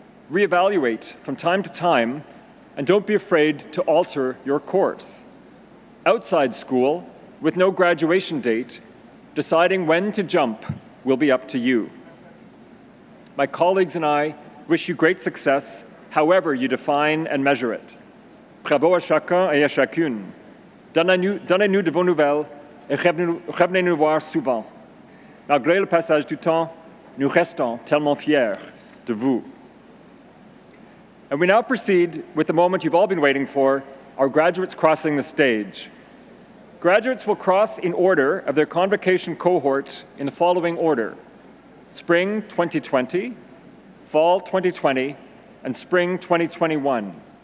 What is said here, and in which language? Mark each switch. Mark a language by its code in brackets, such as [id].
[en] Reevaluate from time to time, and don't be afraid to alter your course. Outside school, with no graduation date, deciding when to jump will be up to you. My colleagues and I wish you great success, however you define and measure it. [fr] Bravo à chacun et à chacune. Donnez-nous de vos nouvelles et revenez nous voir souvent. Malgré le passage du temps, nous restons tellement fiers de vous. [en] And we now proceed with the moment you've all been waiting for, our graduates crossing the stage. Graduates will cross in order of their convocation cohort in the following order: Spring 2020, Fall 2020, and Spring 2021.